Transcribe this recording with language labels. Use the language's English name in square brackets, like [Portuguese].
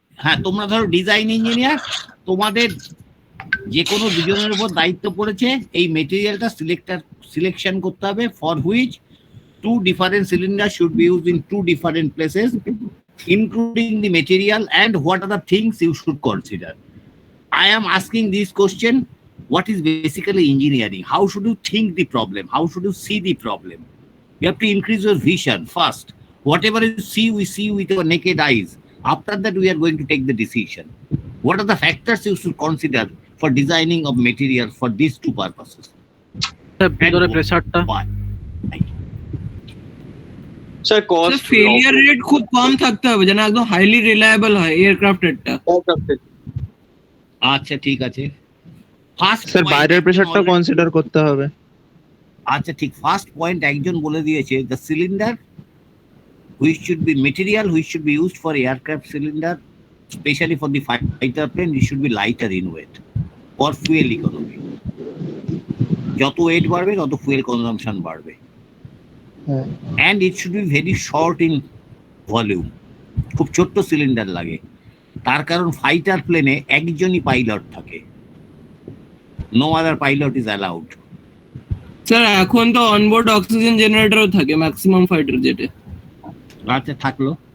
[Bangla] হ্যাঁ, তোমরা ধরো ডিজাইন ইঞ্জিনিয়ার, তোমাদের যে কোনো দুজনের উপর দায়িত্ব পড়েছে এই মেটেরিয়ালটা সিলেকশন করতে হবে, [English] For which 2 different cylinders should be used in 2 different places, including the material and what are the things you should consider. I am asking this question, what is basically engineering? How should you think the problem? How should you see the problem? You have to increase your vision first. Whatever you see, we see with our naked eyes. After that, we are going to take the decision. What are the factors you should consider for designing of material for these 2 purposes? [Bangla] ভিতরে প্রেসারটা sir cost failure rate খুব কম থাকতে হবে, যেন একদম highly reliable হয় এয়ারক্রাফটেরটা। আচ্ছা ঠিক আছে, ফার্স্ট স্যার বাইরের প্রেসারটা কনসিডার করতে হবে। আচ্ছা ঠিক, ফার্স্ট পয়েন্ট একজন বলে দিয়েছে, the cylinder which should be material which should be used for aircraft cylinder, especially for the fighter plane, it should be lighter in weight for fuel economy. যত wait বাড়বে তত ফুয়েল কনজাম্পশন বাড়বে, [English] and it should be very short in volume. [Bangla] খুব ছোট্ট cylinder লাগে, তার কারণ fighter প্লেনে একজনই পাইলট থাকে, [English] No other pilot is allowed. [Bangla] Sir এখন তো অনবোর্ড অক্সিজেন জেনারেটরও থাকে ম্যাক্সিমাম ফাইটার জেটে। আচ্ছা থাকলো,